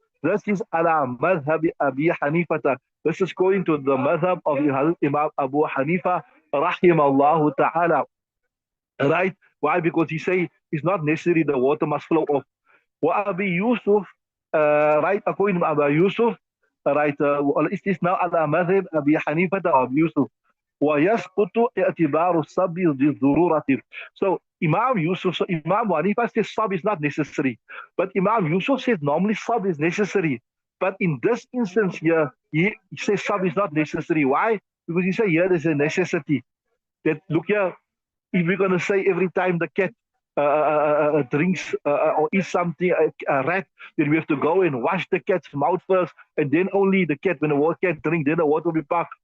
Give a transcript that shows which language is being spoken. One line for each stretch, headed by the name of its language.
English: This is ala madhab Abi Hanifa. This is going to the madhab of Imam Abu Hanifa, rahimallahu ta'ala. Right? Why? Because he say it's not necessary the water must flow off. Wa Abi Yusuf, right? According to Abu Yusuf, right? Is this now ala madhab Abi Hanifa or Abi Yusuf?
Arabic: ويسقط اعتبار الصب للضرورة.
English: So Imam Yusuf, so Imam Hanifa says sub is not necessary, but Imam Yusuf says normally sub is necessary. But in this instance here, he says sub is not necessary. Why? Because he says here there's a necessity. That look here, if we're going to say every time the cat drinks or eats something, a rat, then we have to go and wash the cat's mouth first, and then only the cat, when the cat drinks, then the water will be packed.